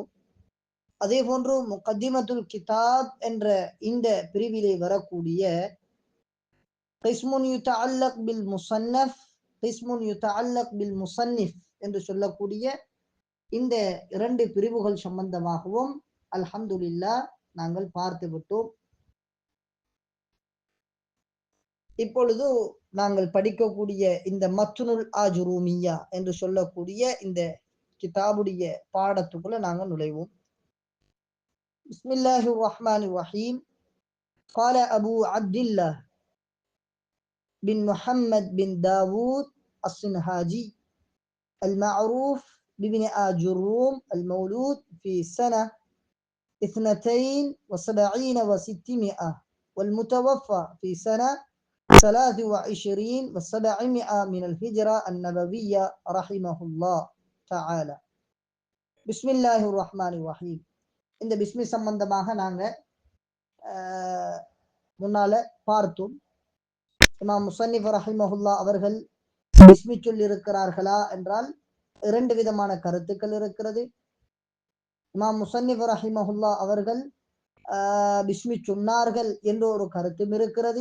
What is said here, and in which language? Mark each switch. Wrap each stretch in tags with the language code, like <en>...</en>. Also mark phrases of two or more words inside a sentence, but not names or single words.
<ta>அதே போன்று</ta> <ar>مقدمة الكتاب</ar> <ta>என்ற இந்த பிரிவிலே வரக்கூடிய</ta> <ar>قسم يتعلق بالمصنَّف، قسم يتعلق بالمصنِّف</ar> <ta>என்று சொல்லக்கூடிய இந்த இரண்டு பிரிவுகள் சம்பந்தமாகவும் அல்ஹம்துலில்லாஹ் நாங்கள் பார்த்து விட்டோம். இப்பொழுது நாங்கள் படிக்கக்கூடிய இந்த மத்னுல் ஆஜுரூமியா என்று சொல்லக்கூடிய இந்த கிதாபுடைய பாடத்துக்குள்ள நாங்கள் நுழைவோம்.</ta> <ar>بسم الله الرحمن الرحيم. قال أبو عبد الله بن محمد بن داود الصنهاجي المعروف بابن آجروم، المولود في سنة 72 و600، والمتوفى في سنة 23 و700 من الهجرة النبوية رحمه الله تعالى. بسم الله الرحمن الرحيم.</ar> <ta>இந்த பிஸ்மி சம்பந்தமாக நாங்க முன்னால பார்த்தோம். இமாம் முஸன்னிஃப் ரஹிமஹுல்லா அவர்கள் பிஸ்மி சொல்லி இருக்கிறார்களா என்றால் இரண்டு விதமான கருத்துக்கள் இருக்கிறது. இமாம் முஸன்னிஃப் ரஹிமஹுல்லா அவர்கள் பிஸ்மி சொன்னார்கள் என்ற ஒரு கருத்தும் இருக்கிறது.</ta>